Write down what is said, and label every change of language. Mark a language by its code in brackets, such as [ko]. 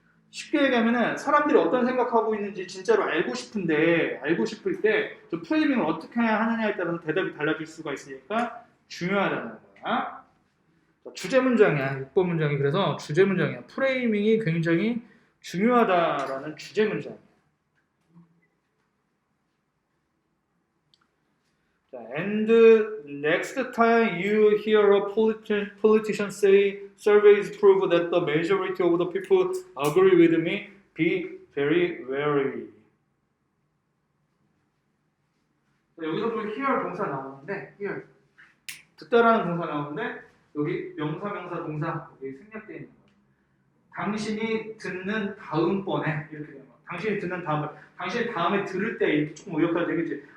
[ko] 쉽게 얘기하면 사람들이 어떤 생각하고 있는지 진짜로 알고 싶을 때 저 프레이밍을 어떻게 하느냐에 따라서 대답이 달라질 수가 있으니까 중요하다는 거야. 주제 문장이야. 6번 문장이 그래서 주제 문장이야. 프레이밍이 굉장히 중요하다라는 주제 문장이야. [en] 자, and next time you hear a politician say surveys prove that the majority of the people agree with me, be very wary. [ko] 자, 여기서 또 hear 동사 나오는데 hear 듣다라는 동사 나오는데 여기 명사 동사 여기 생략되어 있는 거예요. 당신이 듣는 다음번에 이렇게 되는 거예요. 당신이 듣는 다음번에 당신이 다음에 들을 때 이렇게 조금 의역화 되겠지.